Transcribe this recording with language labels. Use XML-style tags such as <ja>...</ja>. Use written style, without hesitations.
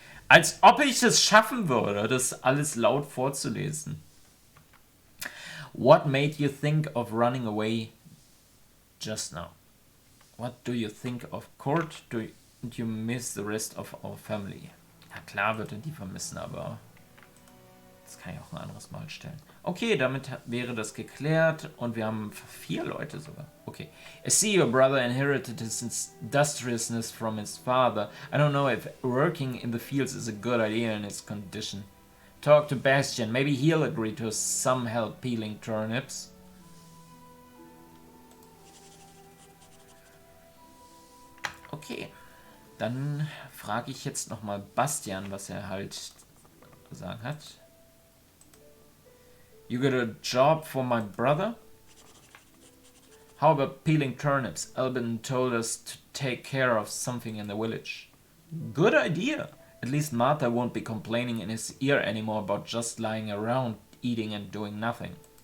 <de>Als ob ich es schaffen würde, das alles laut vorzulesen.</de> <en>What made you think of running away just now? What do you think of Kurt? Do you miss the rest of our family?</en> <de>Ja klar wird er die vermissen, aber das kann ich auch ein anderes Mal stellen. Okay, damit wäre das geklärt und wir haben 4 Leute sogar. Okay.</de> <en>I see your brother inherited his industriousness from his father. I don't know if working in the fields is a good idea in his condition. Talk to Bastian. Maybe he'll agree to some help peeling turnips. Okay.</en> <de>Dann frage ich jetzt nochmal Bastian, was er halt zu sagen hat.</de> <en>You got a job for my brother? How about peeling turnips? Albin told us to take care of something in the village. Good idea. At least Martha won't be complaining in his ear anymore about just lying around, eating and doing nothing.</en>